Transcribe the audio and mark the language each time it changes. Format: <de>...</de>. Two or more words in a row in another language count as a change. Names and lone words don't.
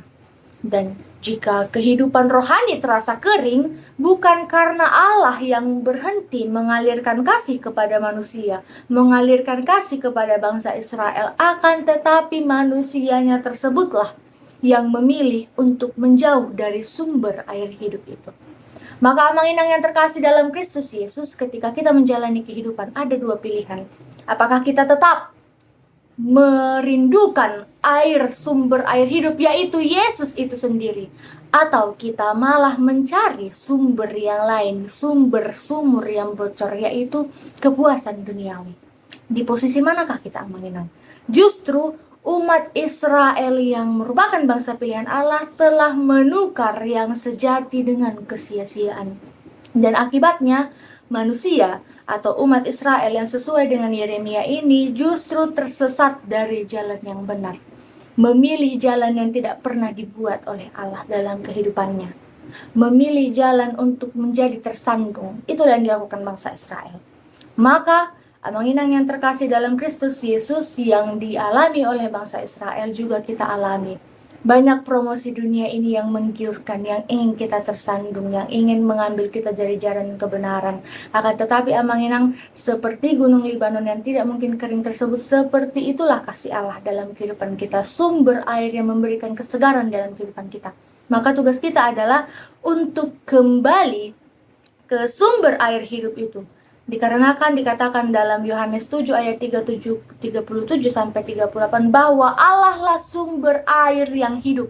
<id>Dan jika kehidupan rohani terasa kering, bukan karena Allah yang berhenti mengalirkan kasih kepada manusia, mengalirkan kasih kepada bangsa Israel, akan tetapi manusianya tersebutlah yang memilih untuk menjauh dari sumber air hidup itu. Maka</id> <bbc>amang inang</bbc> <id>yang terkasih dalam Kristus Yesus, ketika kita menjalani kehidupan ada dua pilihan. Apakah kita tetap merindukan sumber air hidup, yaitu Yesus itu sendiri, atau kita malah mencari sumber yang lain, sumur yang bocor, yaitu kepuasan duniawi. Di posisi manakah kita</id> <bbc>amang inang?</bbc> <id>Justru umat Israel yang merupakan bangsa pilihan Allah telah menukar yang sejati dengan kesia-siaan. Dan akibatnya manusia atau umat Israel yang sesuai dengan Yeremia ini justru tersesat dari jalan yang benar. Memilih jalan yang tidak pernah dibuat oleh Allah dalam kehidupannya. Memilih jalan untuk menjadi tersandung. Itulah yang dilakukan bangsa Israel. Maka</id> <bbc>amang inang</bbc> <id>yang terkasih dalam Kristus Yesus, yang dialami oleh bangsa Israel juga kita alami. Banyak promosi dunia ini yang menggiurkan, yang ingin kita tersandung, yang ingin mengambil kita dari jalan kebenaran. Akan tetapi</id> <bbc>amang inang,</bbc> <id>seperti gunung Libanon yang tidak mungkin kering tersebut, seperti itulah kasih Allah dalam kehidupan kita, sumber air yang memberikan kesegaran dalam kehidupan kita. Maka tugas kita adalah untuk kembali ke sumber air hidup itu. Dikarenakan dikatakan dalam Yohanes 7 ayat 37 sampai 38 bahwa Allah lah sumber air yang hidup.</id>